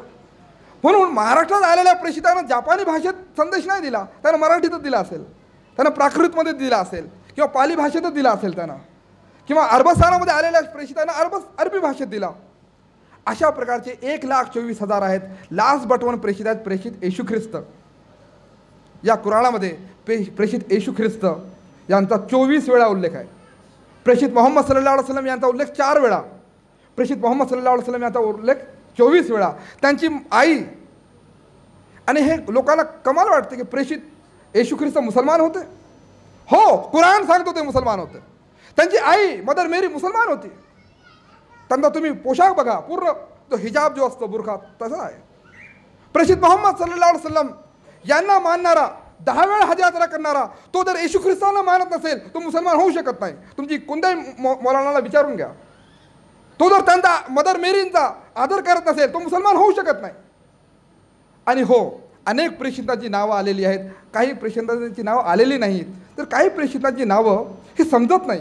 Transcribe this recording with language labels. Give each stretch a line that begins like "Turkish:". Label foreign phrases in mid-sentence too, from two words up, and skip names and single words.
Marathi: म्हणून महाराष्ट्रात आलेल्या प्रेषितांना जापानी भाषेत संदेश नाही दिला, त्यानं मराठीतच दिला असेल, त्यानं प्राकृतमध्ये दिला असेल किंवा पाली भाषेतच दिला असेल त्यानं, किंवा अरबस्थानामध्ये आलेल्या प्रेषितांना अरबी भाषेत दिला. अशा प्रकारचे 1,24,000 आहेत.
English: last but one
Marathi: प्रेषित आहेत, प्रेषित येशू ख्रिस्त. या कुराणामध्ये प्रेषित येशू ख्रिस्त यांचा 24 वेळा उल्लेख आहे. प्रेषित मोहम्मद
Arabic: صلى الله عليه وسلم
Marathi: यांचा उल्लेख 4 वेळा, प्रेषित मोहम्मद
Arabic: صلى الله عليه وسلم
Marathi: यांचा उल्लेख 24 वेळा. त्यांची आई, आणि हे लोकांना कमाल वाटते की प्रेषित येशू ख्रिस्त मुसलमान होते. हो, कुराण सांगतो ते मुसलमान होते. त्यांची आई मदर मेरी मुसलमान होती. त्यांचा तुम्ही पोशाख बघा, पूर्ण तो हिजाब जो असतो बुरखा तसा आहे. प्रेषित मोहम्मद
Arabic: صلى الله عليه وسلم
Marathi: यांना मानणारा, 10 वेळा हज यात्रा करणारा, तो जर येशू ख्रिस्तांना मानत नसेल तो मुसलमान होऊ शकत नाही. तुमची कोणत्याही मौलानाला विचारून घ्या, तो जर त्यांचा मदर मेरींचा आदर करत नसेल तो मुसलमान होऊ शकत नाही. आणि हो, अनेक प्रेषितांची नावं आलेली आहेत, काही प्रेषितांची नावं आलेली नाहीत, तर काही प्रेषितांची नावं हे समजत नाही.